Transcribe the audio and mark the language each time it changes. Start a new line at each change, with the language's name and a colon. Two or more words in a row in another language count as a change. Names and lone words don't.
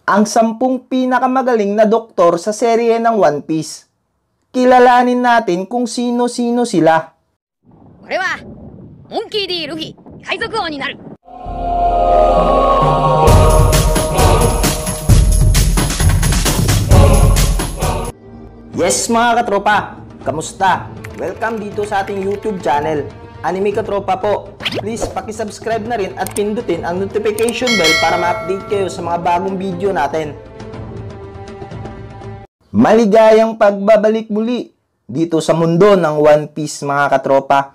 Filipino: ang 10 pinakamagaling na doktor sa serye ng One Piece. Kilalanin natin kung sino-sino sila.
Japanese: 俺はモンキー D ルフィ海賊王になる。
Filipino: Yes mga katropa, kamusta? Welcome dito sa ating YouTube channel, Anime Katropa po. Please paki-subscribe na rin at pindutin ang
English: notification bell
Filipino: para ma-update kayo sa mga bagong video natin. Maligayang pagbabalik muli dito sa mundo ng One Piece mga katropa.